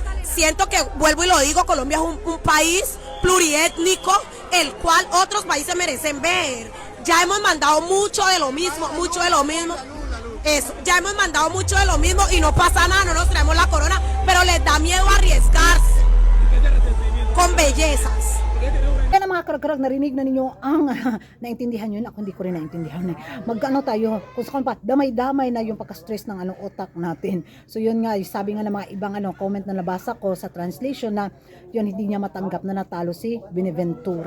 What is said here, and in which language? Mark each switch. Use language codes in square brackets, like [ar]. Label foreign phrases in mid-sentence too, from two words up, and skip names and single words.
[es] Siento que, vuelvo y lo digo, Colombia es un país pluriétnico, el cual otros países merecen ver. Ya hemos mandado mucho de lo mismo. Eso, ya hemos mandado mucho de lo mismo y no pasa nada, no nos traemos la corona, pero les da miedo arriesgarse con bellezas. [tl] Yan ang mga karag-karag, narinig na ninyo ang naintindihan nyo na ako hindi ko rin naintindihan. Tayo, kung saan pa, damay-damay na yung pagka-stress ng utak natin. So yun nga, sabi nga ng mga ibang comment na nabasa ko sa translation na yun hindi niya matanggap na natalo si Binaventura.